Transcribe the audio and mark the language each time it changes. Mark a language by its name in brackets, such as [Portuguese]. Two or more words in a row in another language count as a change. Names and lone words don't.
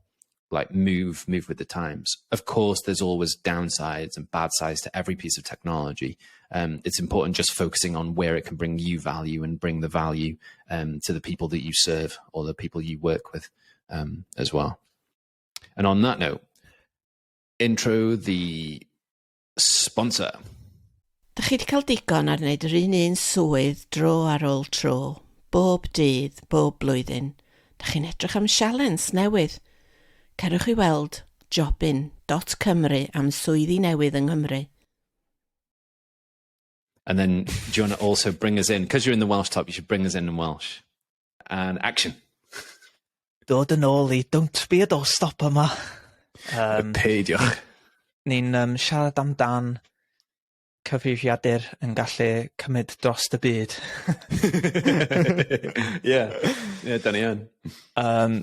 [English] Like move with the times. Of course, there's always downsides and bad sides to every piece of technology. It's important just focusing on where it can bring you value and bring the value to the people that you serve or the people you work with as well. And on that note, intro the sponsor. [Welsh] Da chi wedi cael digon ar wneud yr un swydd dro ar ôl tro, bob dydd, bob blwyddyn. Da chi'n edrych am sialens newydd. Cerwch i weld jobin.cymru am swyddi newydd yng Nghymru. [English] And then do you want to also bring us in? Because you're in the Welsh top, you should bring us in Welsh. And action. [Welsh] Dod yn ôl I Don't Be a Doorstop yma. Peidiwch. Ni'n siarad amdan cyfrifiadur yn gallu cymryd dros y byd. Da ni yn.